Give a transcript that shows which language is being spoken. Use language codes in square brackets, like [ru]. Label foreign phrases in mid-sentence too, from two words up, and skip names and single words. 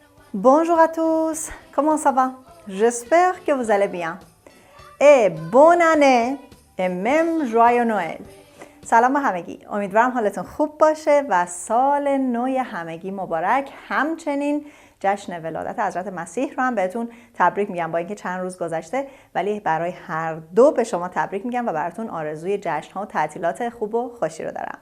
[fr] Bonjour à tous, comment ça va? J'espère que vous allez bien. Et bonne année et même joyeux Noël. [fa] سلام همگی، امیدوارم حالتون خوب باشه و سال نو همگی مبارک. همچنین جشن ولادت حضرت مسیح رو هم بهتون تبریک میگم. با اینکه چند روز گذشته ولی برای هر دو به شما تبریک میگم و براتون آرزوی جشن ها و تعطیلات خوب و خوشی رو دارم.